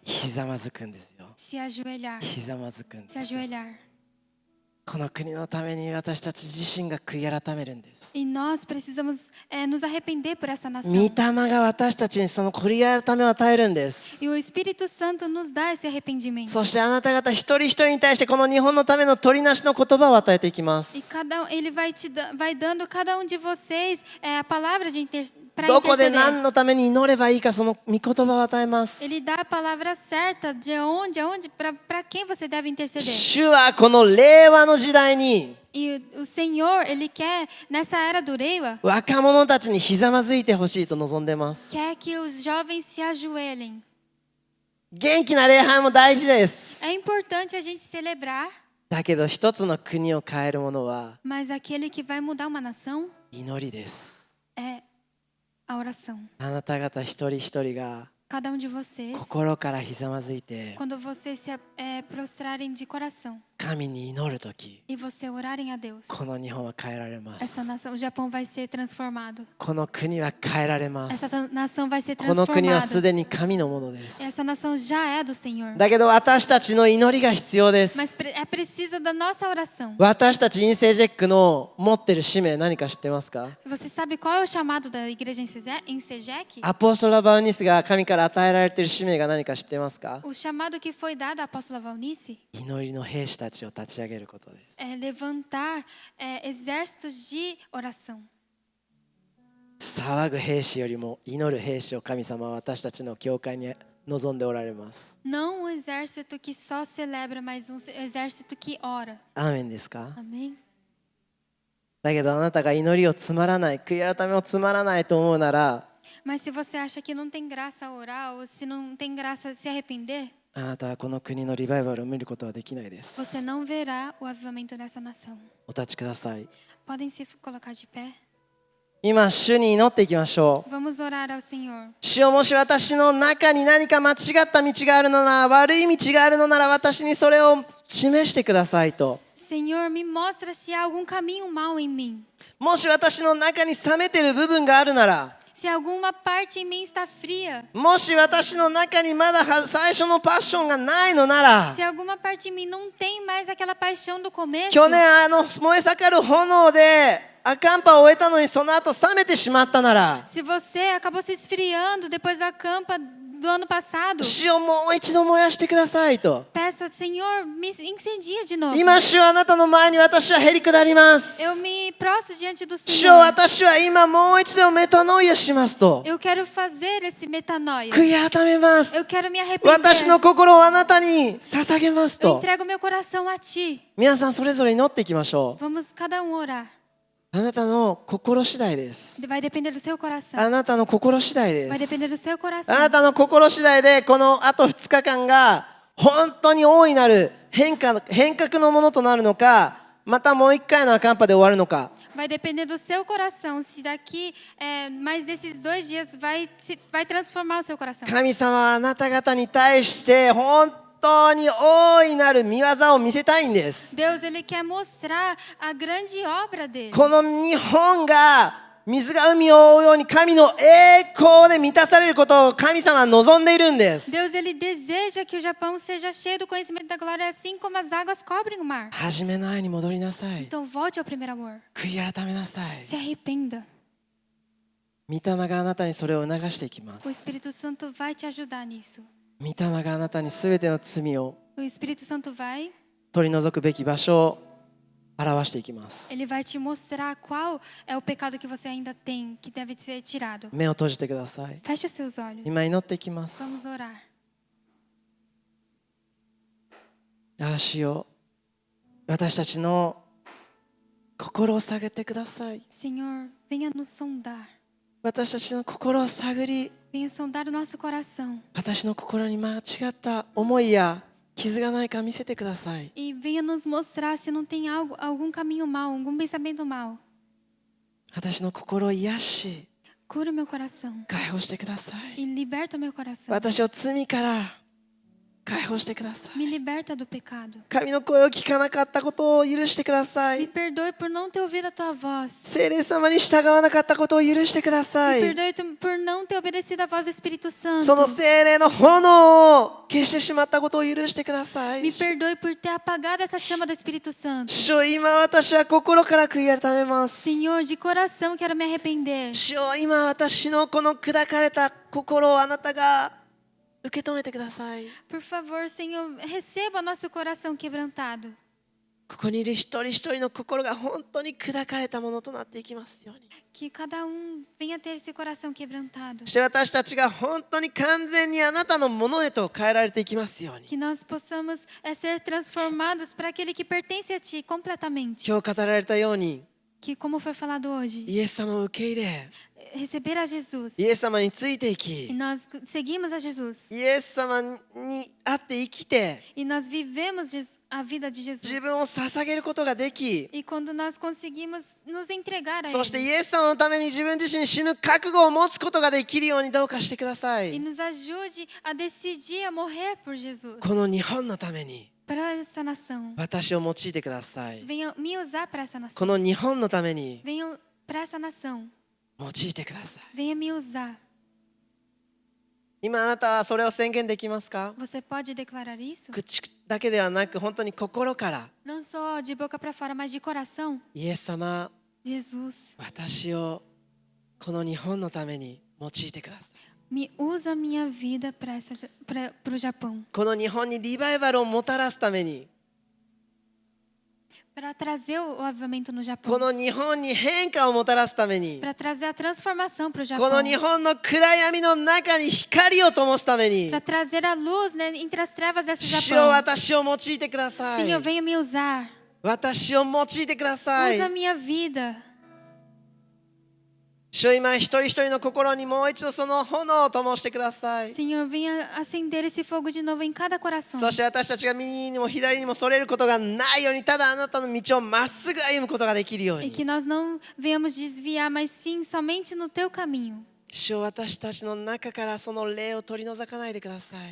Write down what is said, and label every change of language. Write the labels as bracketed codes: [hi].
[ja] ひざまずくんですよ。 [pt] Se ajoelhar. [ja] ひざまずくんで [pt] Se [ja] すよ。 [pt] ajoelhar. [ja] この国のために私たち自身が悔い改めるんです。 [pt] E nós precisamos nos arrepender por essa nação. [ja] 御霊が私たちにその悔い改めを与えるんです。 [pt] E o Espírito Santo nos dá esse arrependimento. [ja] そしてあなた方一人一人に対してこの日本のための取りなしの言葉を与えていきま [pt] E [ja] す。 [pt] ele vai dando a cada um de vocês a palavra para [ja] どこで [pt] interceder. [ja] 何のために祈ればいいかその御言葉を与えます。 [pt] Ele dá a palavra certa de onde, para quem você deve interceder. [ja] 主はこの令和の時代に [pt] E o Senhor, Ele quer, nessa era do Reiwa, [ja] 若者たちにひざまずいてほしいと望んでます。 [pt] quer que os jovens se ajoelhem. [ja] 元気な礼拝も大事です。 [pt] É importante a gente celebrar, [ja] だけど一つの国を変えるものは [pt] mas aquele que vai mudar uma nação [ja] 祈りです。 [pt] é a oração. [ja] あなた方一人一人が [pt] Cada um de vocês, [ja] 心からひざまずいて [pt] quando vocês se prostrarem de coração [ja] 神に祈るとき [pt] e você orarem a Deus, [ja] この日本は変えられま [pt] essa [ja] す。 [pt] nação, o Japão vai ser transformado. [ja] この国は変えられます。 [pt] Essa nação vai ser [ja] この国はす [pt] transformada. [ja] でに神のものです。 [pt] Essa nação já é do Senhor. [ja] だけど私たちの祈りが必要です。 [pt] Mas é preciso da nossa oração. [ja] 私たちインセージェックの持ってる使命何か知ってますか？ [pt] Você sabe qual é o chamado da igreja em Sejek? [ja] アポストラバウニスが神から与えられている使命が何か知ってますか？ [pt] O chamado que foi dado à apóstola Valnice [ja] 祈りの兵士たちを立ち上げることです。 [pt] é levantar exércitos de oração. [ja] 騒ぐ兵士よりも祈る兵士を神様は私たちの教会に望んでおられます。 [pt] Não um exército que só celebra, mas um exército que ora. [ja] アーメンですか？ [pt] Amém? [ja] だけどあなたが祈りをつまらない、悔い改めをつまらないと思うなら、 [pt] Mas se você acha que não tem graça orar ou se não tem graça se arrepender, [ja] あなたはこの国のリバイバルを見ることはできないです。 [pt] você não verá o avivamento dessa nação. [ja] お立ちください。 [pt] Podem se colocar de pé? [ja] 今主に祈っていきましょう。 [pt] Vamos orar ao Senhor. [ja] 主よ、もし私の中に何か間違った道があるのなら、悪い道があるのなら私にそれを示してくださいと。 [pt] Senhor, me mostra se há algum caminho mau em mim. [ja] もし私の中に冷めている部分があるなら、 [pt] Se alguma parte em mim está fria, [ja] もし私の中にまだ最初のパッションがないのなら、 [pt] se alguma parte em mim não tem mais aquela paixão do começo, [ja] 去年燃え盛る炎でアカンパを終えたのにその後冷めてしまったなら、 [pt] se você acabou se esfriando depois da campa do ano passado, [ja] 主をもう一度燃やしてくださいと。 [pt] peça, Senhor, me incendia de novo. [ja] 今主はあなたの前に私はへり下ります。 [pt] Eu me prostro diante do [ja] 主よ、 [pt] Senhor. [ja] 私は今もう一度メタノイアしますと。 [pt] Eu quero fazer esse metanoia. [ja] 悔い改めます。 [pt] Eu quero me [ja] 私の [pt] arrepender. [ja] 心をあなたに捧げます [pt] Eu [ja] と。 [pt] entrego meu coração a Ti. [ja] 皆さんそれぞれ祈っていきましょう。 [pt] Vamos cada um orar. [ja] あなたの心次第です。 [pt] Vai depender do seu coração. [ja] あなたの心次第で [pt] Vai [ja] す。 [pt] depender do seu coração. [ja] あなたの心次第でこのあと2日間が本当に大いなる変革のものとなるのか、またもう一回のアカンパで終わるのか。 [pt] Vai depender do seu coração. Se daqui, mais desses 2 dias, vai transformar o seu coração. [ja] 神様はあなた方に対して本当に大いなる見業を見せたいんです。 [pt] Deus, Ele quer mostrar a grande obra dele. [ja] この日本が水が海を覆うように神の栄光で満たされることを神様は望んでいるんです。 [pt] Deus, Ele deseja que o Japão seja cheio do conhecimento da glória, assim como as águas cobrem o mar. [ja] 初めの愛に戻りなさい。 [pt] Então volte ao primeiro amor. [ja] 悔い改めなさい。 [pt] Se arrependa. [ja] 御霊があなたにそれを促していきま [pt] O [ja] す。 [pt] Espírito Santo vai te ajudar nisso. [ja] 御霊があなたにすべての罪を [pt] O Espírito Santo vai, [ja] 取り除くべき場所を表していきます。 [pt] ele vai te mostrar qual é o pecado que você ainda tem, que deve ser tirado. [ja] 目を閉じてください。 [pt] Feche os seus olhos. [ja] 今祈っていきます。 [pt] Vamos orar. [ja] 主よ、私たちの心を探ってください。 [pt] Senhor, venha nos sondar. [ja] 私たちの心を探り、 [pt] Venha sondar o nosso coração. [ja] 私の心に間違った思いや傷がないか見せてください。 [pt] E venha nos mostrar se não tem algum caminho mau, algum pensamento mau. [ja] 私の心を癒し、 [pt] Cura o meu coração [ja] 解放してください。 [pt] e liberta meu coração. [ja] 私を罪から解放してください。 [pt] Me liberta do pecado. [ja] 神の声を聞かなかったことを許してくださ [pt] Me [ja] い。 [pt] perdoe por não ter ouvido a tua voz. [ja] 聖霊様に従わなかったことを許してくださ [pt] Me [ja] い。 [pt] perdoe por não ter obedecido a voz do Espírito [ja] その [pt] Santo. [ja] 聖霊の炎を消してしまったことを許してください [pt] Me。 perdoe por ter apagado essa chama do Espírito Santo. [ja] 主よ、今私は心から悔い改めます。 [pt] Senhor, de coração quero me arrepender. [ja] 主よ、今私のこの砕かれた心をあなたが受け止めてください。 [pt] Por favor, Senhor, receba nosso coração quebrantado. [ja] ここにいる一人一人の心が本当に砕かれたものとなっていきますように。 [pt] Que cada venha ter esse coração quebrantado. [ja] そして私たちが本当に完全にあなたのものへと変えられていきますように。 [pt] Que nós possamos ser transformados para aquele que pertence a Ti completamente. [ja] 今日語られたように、 [pt] Que, como foi falado hoje, [ja] イエス様を受け入れ、 [pt] receber a Jesus. [ja] イエス様についてい [pt] E [ja] き、 [pt] nós seguimos a Jesus. [ja] イエス様に会って生きて、 [pt] E nós vivemos a vida de [ja] 自 [pt] Jesus. [ja] 分を捧げることができ、 [pt] E quando nós conseguimos nos entregar a [ja] そして [pt] Ele. [ja] イエス様のために自分自身死ぬ覚悟を持つことができるようにどうかしてくださ [pt] E [ja] い。 [pt] nos ajude a decidir a morrer por Jesus. [ja] この日本のために [pt] Para essa nação. [ja] 私を用いてください。 [pt] Venha me usar para essa nação. [ja] この日本のために [pt] Venha para essa nação. [ja] 用いてください。 [pt] Venha me usar. [ja] 今あなたはそれを宣言できますか？ [pt] Você pode declarar isso? [ja] 口だけではなく本当に心から、 [pt] Não só de boca para fora, mas de coração. [ja] イエス様、 [pt] Jesus, [ja] 私をこの日本のために用いてください。 [pt] me usa a minha vida para o Japão. [ja] この日本にリバイバルをもたらすために、 [pt] Para trazer o avivamento no [ja] こ [pt] Japão. [ja] の日本に変化をもたらすために、 [pt] Para trazer a transformação para o [ja] この [pt] Japão. [ja] 日本の暗闇の中に光を灯すために、 [pt] Para trazer a luz, né, entre as trevas desse [ja] 主よ、 [pt] Japão. [ja] 私を用いてください。 [pt] Senhor, venha me usar. [ja] 私を用いてください。 [pt] Usa a minha vida. [ja] 主よ、今一人一人の心にもう一度その炎を灯してください。 [pt] Senhor, venha acender esse fogo de novo em cada coração. [ja] そして私たちが右にも左にもそれることがないように、ただあなたの道をまっすぐ歩むことができるよう [pt] E [ja] に。 [pt] que nós não venhamos desviar, mas sim somente no teu caminho. [ja] 主よ、私たちの中からその霊を取り除かないでください。